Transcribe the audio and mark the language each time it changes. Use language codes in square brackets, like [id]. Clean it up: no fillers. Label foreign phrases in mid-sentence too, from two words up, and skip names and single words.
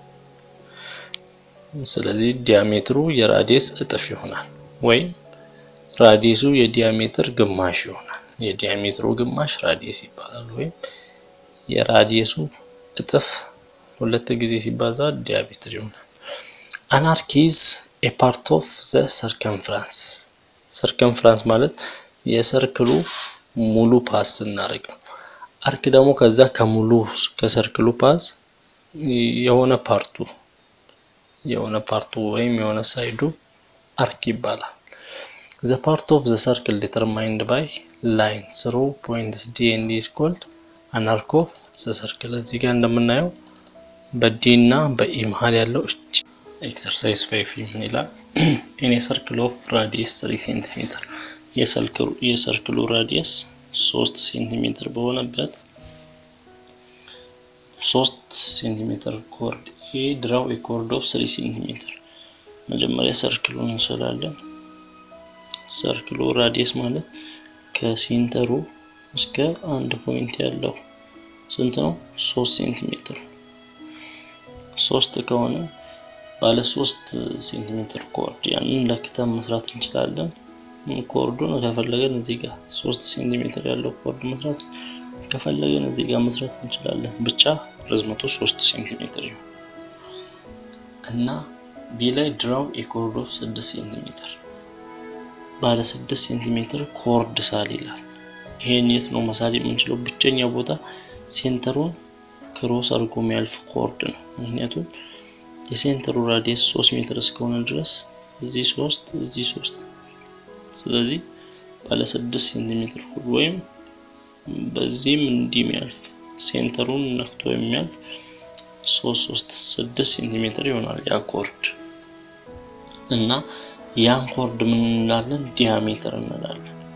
[am] ስለዚህ ዲያሜትሩ የራዲየስ እጥፍ ይሆናል ወይ ራዲየሱ የዲያሜትር ግማሽ ይሆናል የዲያሜትሩ ግማሽ ራዲየስ ይባላል ወይ የራዲየሱ እጥፍ ሁለት ጊዜ ሲባዛ ዲያሜትር ይሆናል [en] an arc is a part of the circumference [am] ማለት የሰርክሉ ሙሉ ፓስ እናደርግ አርክ ደግሞ ከዛ ከሙሉ ከሰርክሉ ፓስ የሆነ ፓርቱ ወይም የሆነ ሳይዱ አርክ ይባላል [en] the part of the circle determined by line through points D and E is called an arc of the circle [am] እዚህ ጋር እንደምናየው በD እና በE መሃል ያለው [en] exercise 5 [am] ምን ይላል [en] in a circle of radius 3 cm [am] የሰርክሉ ራዲየስ 3 ሴንቲሜትር በሆነበት 3 ሴንቲሜትር ኮርድ A [en] draw a chord of 3 cm [am] መጀመሪያ ሰርክሉን እንሰላለን ሰርክሉ ራዲየስ ማለት ከሴንተሩ እስከ አንድ ፖይንት ያለው ስንት ነው 3 ሴንቲሜትር 3 ከሆነ ባለ 3 ሴንቲሜትር ኮርድ ያንን ለክተም መስራት እንችላለን ኮርዱን ከፈለገን እዚህ ጋር 3 ሴንቲሜትር ያለው ኮርድ መስራት ከፈለገን እዚህ ጋር መስራት እንችላለን ብቻ ርዝመቱ 3 ሴንቲሜትር ይሁን እና B ላይ [en] draw a chord of [am] 6 ሴንቲሜትር ባለ 6 ሴንቲሜትር ኮርድ ሳል ይላል ይሄን የት ነው መሳል የምንችለው ብቸኛው ቦታ ሴንተሩን ክሮስ አድርጎ የሚያልፍ ኮርድ ነው ምክንያቱም የሴንተሩ ራዲየስ 3 ሜትር እስከሆነ ድረስ እዚህ 3 ስለዚህ ባለ 6 ሴንቲሜትር ኮርድ ወይም በዚህም እንዲሚያልፍ ሴንተሩን ነክቶ የሚያልፍ 6 ሴንቲሜትር ይሆናል ያ ኮርድ እና ያን ኮርድ ምን እንላለን ዲያሜትር እንላለን